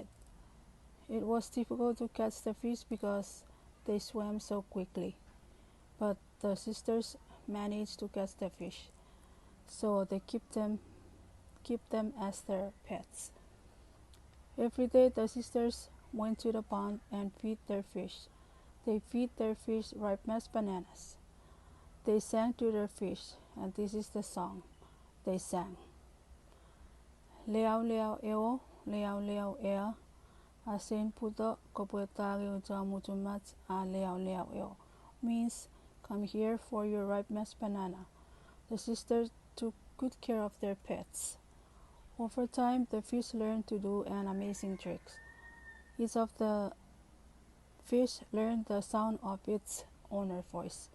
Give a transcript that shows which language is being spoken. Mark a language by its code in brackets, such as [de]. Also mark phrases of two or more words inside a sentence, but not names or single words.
[en] It was difficult to catch the fish because they swam so quickly, but the sisters managed to catch the fish, so they keep them as their pets. Every day the sisters went to the pond and feed their fish. They feed their fish ripe mashed bananas. They sang to their fish, and this is the song they sang. Leao leao ea, asen puto kopuetagi ujamujumat a leao eo, means come here for your ripe mashed banana. The sisters took good care of their pets. Over time, the fish learned to do an amazing tricks. Each of the fish learned the sound of its owner's voice.